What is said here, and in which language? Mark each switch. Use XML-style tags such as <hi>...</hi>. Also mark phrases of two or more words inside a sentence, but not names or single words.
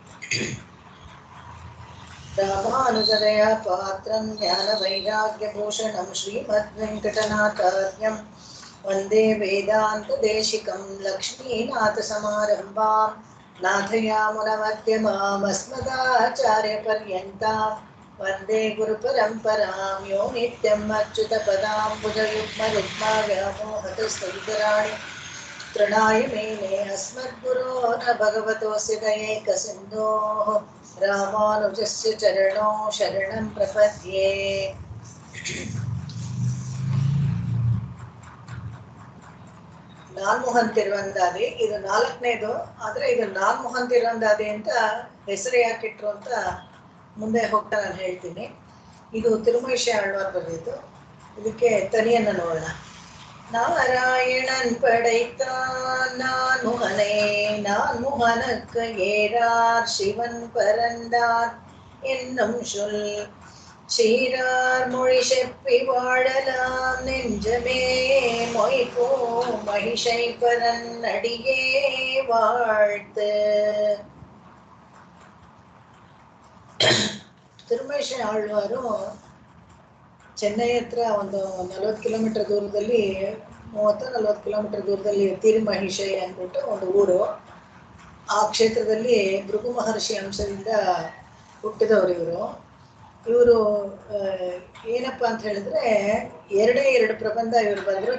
<sa>रामानुजदया पात्रं ज्ञानवैराग्यभूषणं श्रीमद्वेङ्कटनाथार्यं वन्दे वेदान्तदेशिकं लक्ष्मीनाथसमारम्भां नाथयामुनमध्यमाम् अस्मदाचार्यपर्यन्तां वन्दे गुरुपरम्परां यो नित्यम् अच्युतपदाम्बुजयुग्मरुग्माव्यामोहतस्तवितराणि तृणाय मेने अस्मद्गुरोः भगवतोऽस्य दयैकसिन्धोः रामानुजस्य चरणौ शरणं प्रपद्ये।</sa> <kn>ನಾನ್ಮೋಹನ್ ತಿರುವಂದಾದಿ ಇದು 4ನೇದು. ಆದರೆ ಇದು ನಾನ್ಮೋಹನ್ ತಿರುವಂದಾದಿ ಅಂತ ಹೆಸರು ಯಾಕಿಟ್ರು ಅಂತ ಮುಂದೆ ಹೋಗ್ತಾ ನಾನು ಹೇಳ್ತೀನಿ. ಇದು ತಿರುಮೈಷ ಆಳ್ವಾರ್ ಬರೆದಿದ್ದು. ಇದಕ್ಕೆ ತನಿಯನ್ನು ನೋಡೋಣ.</kn> <ta>நாராயணன் படைத்தான் நான்முகனை நான்முகனுக்கு ஏறார் சிவன் பரந்தார் என்னும் சொல் சீரார் மொழி செப்பி வாழலாம் நெஞ்சமே மொய்போ மகிஷை பரன் அடியே வாழ்த்து.</ta> <kn>ತಿರುಮೈಷ ಆಳ್ವಾರು ಚೆನ್ನೈ ಹತ್ರ ಒಂದು 40 ಕಿಲೋಮೀಟರ್ ದೂರದಲ್ಲಿ 30-40 ಕಿಲೋಮೀಟರ್ ದೂರದಲ್ಲಿ ತಿರುಮಹಿಷೈ ಅಂದ್ಬಿಟ್ಟು ಒಂದು ಊರು. ಆ ಕ್ಷೇತ್ರದಲ್ಲಿ ಭೃಗು ಮಹರ್ಷಿ ಅಂಶದಿಂದ ಹುಟ್ಟಿದವರು ಇವರು ಏನಪ್ಪ ಅಂತ ಹೇಳಿದ್ರೆ 2 ಪ್ರಬಂಧ ಇವರು ಬರೆದ್ರು.</kn>